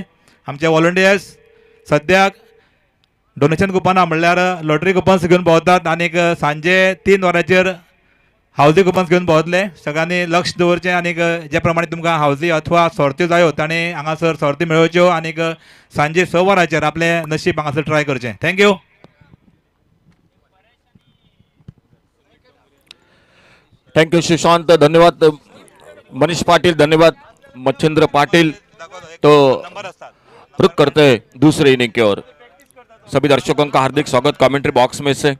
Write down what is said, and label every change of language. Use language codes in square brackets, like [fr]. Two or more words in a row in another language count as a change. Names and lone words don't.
[kok] आमचे वॉलंटियर्स सद्याक डोनेशन कुपनां म्हणल्यार [en] lottery coupons [kok] घेवन भोंवतात आनी सांजे 3 वरांचेर [en] housie coupons [kok] घेवन भोंवतले. सगळ्यांनी लक्ष दवरचें आनी जे प्रमाणे तुमकां हावजी अथवा सर्त्यो जायो तांणी हांगासर सर्ती मेळोवच्यो आनी सांजे 6 वरांचेर आपलें नशीब हांगासर ट्राय करचें. थँक्यू. [en] thank you [hi] सुशांत, धन्यवाद मनीष पाटिल, धन्यवाद मच्छिंद्र पाटिल. तो रुक करते हैं दूसरे इनिंग की ओर. सभी दर्शकों का हार्दिक स्वागत कमेंट्री बॉक्स में से.